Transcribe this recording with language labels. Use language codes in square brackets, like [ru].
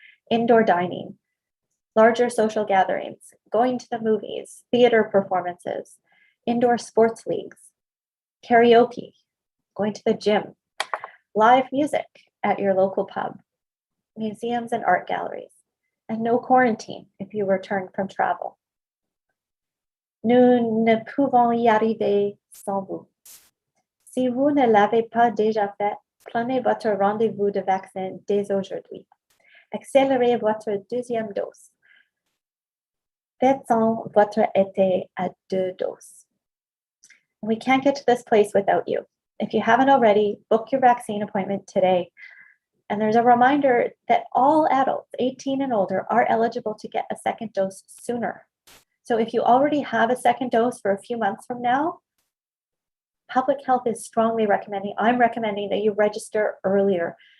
[en] Indoor dining, larger social gatherings, going to the movies, theater performances, indoor sports leagues, karaoke, going to the gym, live music at your local pub, museums and art galleries, and no quarantine if you return from travel. [fr] Nous ne pouvons y arriver sans vous. Si vous ne l'avez pas déjà fait, prenez votre rendez-vous de vaccin dès aujourd'hui. Accélérez votre 2e dose. Faites-en votre été à 2 doses. [en] We can't get to this place without you. If you haven't already, book your vaccine appointment today. And there's a reminder that all adults 18 and older are eligible to get a second dose sooner. So if you already have a second dose for a few months from now, public health is strongly recommending, I'm recommending that you register earlier.